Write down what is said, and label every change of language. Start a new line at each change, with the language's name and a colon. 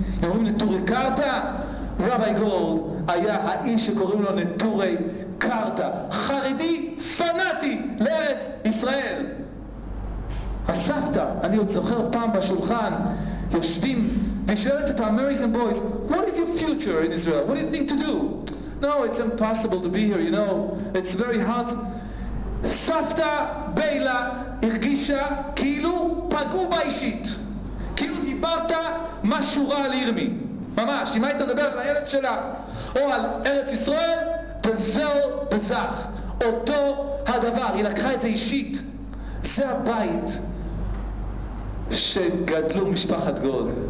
Hebrew: אם אומרים נטורי קרתא, רבי גולד היה האיש שקוראים לו נטורי קרתא, חרדי פנאטי לארץ ישראל. הסבתא, אני עוד זוכר פעם בשולחן, יושבים ושואלת את ה-American boys,
English: what is your future in Israel? What do you think to do? No, it's impossible to be here, you know, it's very hot.
Hebrew: סבתא ביילה הרגישה כאילו נגעו בה אישית. כאילו דיברת משהו רע על ירמי. ממש, אם היית מדבר על הילד שלה, או על ארץ ישראל, בזל בזך. אותו הדבר, היא לקחה את זה אישית. זה הבית שגדלו משפחת גולד.